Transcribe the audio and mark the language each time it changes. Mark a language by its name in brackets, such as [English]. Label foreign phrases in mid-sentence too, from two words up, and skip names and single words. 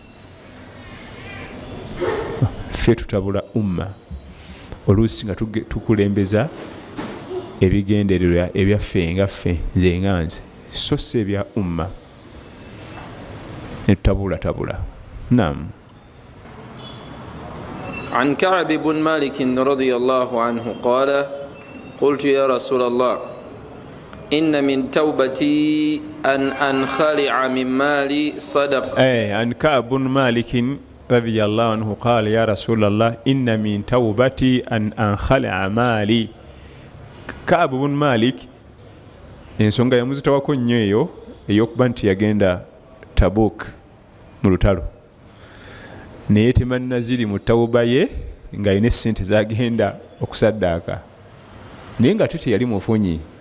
[Ganda] Ffe tutabula umma oluusi nga tukulembeza ebigendererwa ebyaffe nga ffe nze nga nze so si ebya umma ne tutabula. Naam. [Arabic] عن كعب بن مالك رضي الله عنه قال قلت يا رسول الله إن من توبتي أن أنخلع من مالي صدق. عن كعب بن مالك رضي الله عنه قال يا رسول الله إن من توبتي أن أنخلع مالي. [Ganda] كعب بن مالك ensonga yamuzitawako nnyo eyo ey'okuba nti yagenda Tabuk mu lutalo naye temanna ziri mu tawuba ye ng'alina essente zagenda okusaddaaka naye nga teyali mufunyi